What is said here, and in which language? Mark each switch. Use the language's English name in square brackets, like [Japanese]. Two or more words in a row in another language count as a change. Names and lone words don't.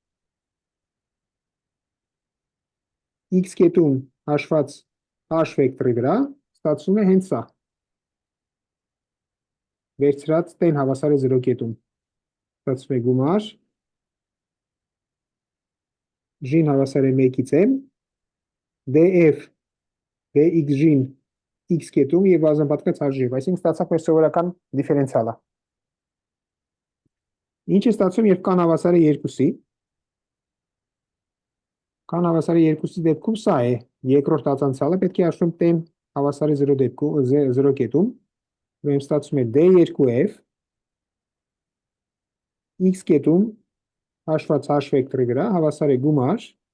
[Armenian] x կետում հաշված h վեկտորի վրա ստացվում է հենց սա։ Վերցրած տեն հավասար է 0 կետում։ Ստացվում է գումար j-ն հավասար է 1-ից m, df dx-j-ն x կետում և բազմապատկված h-ով, այսինքն ստացանք մեր սովորական դիֆերենցիալը։ Ինչ է ստացվում, երբ կան հավասար է 2-ի։ Կան հավասար է 2-ի դեպքում սա է երկրորդ ածանցյալը, պետք է հաշվեմ տեն հավասար է 0 կետում, ուրեմն ստացվում է d2f x կետում հաշված h վեկտորի վրա հավասար է գումար